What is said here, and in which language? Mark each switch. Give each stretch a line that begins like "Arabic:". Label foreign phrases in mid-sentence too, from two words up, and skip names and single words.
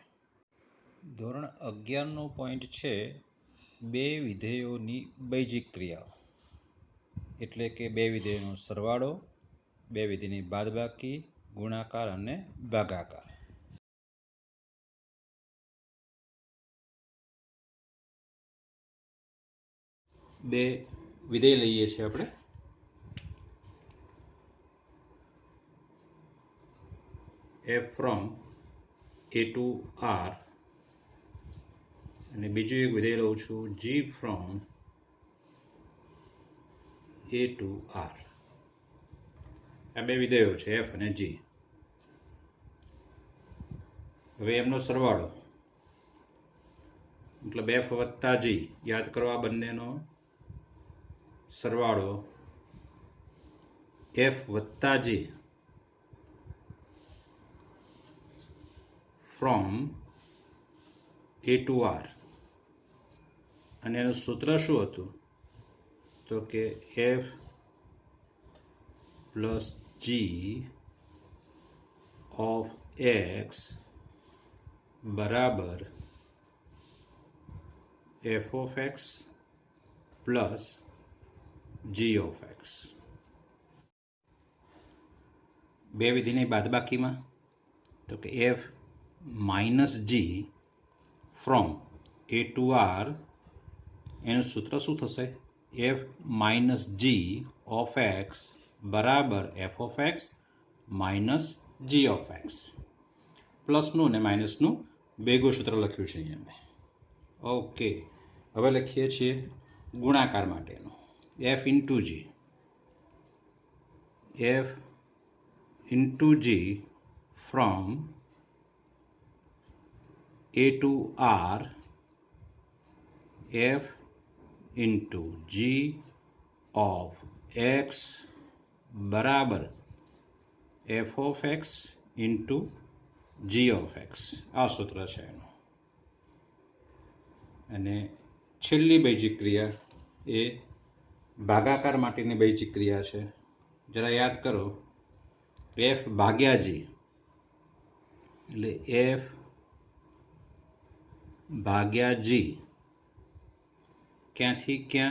Gujarati: ધોરણ 11નો પોઈન્ટ છે બે વિધેયોની બૈજિક ક્રિયાઓ, એટલે કે બે વિધેયોનો સરવાળો, બે વિધેયની બાદબાકી, ગુણાકાર અને ભાગાકાર. બે વિધેય લઈએ છીએ આપણે.
English: f from a to r
Gujarati: અને બીજું એક વિધેય લઉં છું
English: g from a to r.
Gujarati: આ બે વિધેયો છે f અને g. હવે એમનો સરવાળો મતલબ f વત્તા g, યાદ કરો આ બંનેનો સરવાળો f વત્તા g
English: from a to r.
Gujarati: અને એનું સૂત્ર શું હતું? તો કે
English: f plus g of x
Gujarati: બરાબર
English: f of x plus g of x.
Gujarati: બે વિધિની બાદબાકીમાં તો કે
English: f minus g from a to r,
Gujarati: એનું સૂત્ર શું થશે?
English: f minus g of x
Gujarati: બરાબર
English: f of x minus g of x.
Gujarati: પ્લસનું અને માઇનસનું ભેગું સૂત્ર લખ્યું છે અહીંયા. ઓકે, હવે લખીએ છીએ ગુણાકાર માટેનું.
English: f into g, f into g from a to r, f into g of x
Gujarati: બરાબર
English: f of x into g of x.
Gujarati: આ સૂત્ર છે એનું. અને છેલ્લી બૈજિક ક્રિયા એ ભાગાકાર માટેની બૈજિક ક્રિયા છે. જરા યાદ કરો, f ભાગ્યા g એટલે f ભાગ્યા g ક્યાંથી ક્યાં?